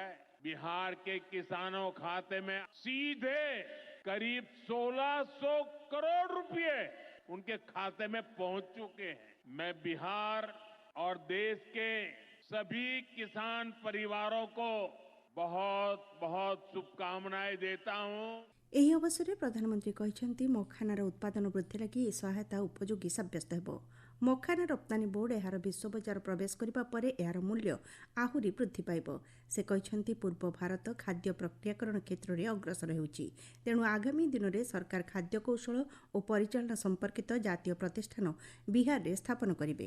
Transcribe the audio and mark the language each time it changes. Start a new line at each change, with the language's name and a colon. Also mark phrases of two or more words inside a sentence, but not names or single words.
Hindi: बिहार के किसानों खाते में सीधे करीब 1,600 करोड़ रुपए उनके खाते में पहुंच चुके हैं। मैं बिहार और देश के सभी किसान परिवारों को बहुत बहुत शुभकामनाएं देता हूं।
Odia: ଏହି ଅବସରରେ ପ୍ରଧାନମନ୍ତ୍ରୀ କହିଛନ୍ତି ମଖାନାର ଉତ୍ପାଦନ ବୃଦ୍ଧି ଲାଗି ଏହି ସହାୟତା ଉପଯୋଗୀ ସାବ୍ୟସ୍ତ ହେବ। ମଖାନା ରପ୍ତାନୀ ବୋର୍ଡ ଏହାର ବିଶ୍ୱ ବଜାର ପ୍ରବେଶ କରିବା ପରେ ଏହାର ମୂଲ୍ୟ ଆହୁରି ବୃଦ୍ଧି ପାଇବ। ସେ କହିଛନ୍ତି ପୂର୍ବ ଭାରତ ଖାଦ୍ୟ ପ୍ରକ୍ରିୟାକରଣ କ୍ଷେତ୍ରରେ ଅଗ୍ରସର ହେଉଛି। ତେଣୁ ଆଗାମୀ ଦିନରେ ସରକାର ଖାଦ୍ୟ କୌଶଳ ଓ ପରିଚାଳନା ସମ୍ପର୍କିତ ଜାତୀୟ ପ୍ରତିଷ୍ଠାନ ବିହାରରେ ସ୍ଥାପନ କରିବେ।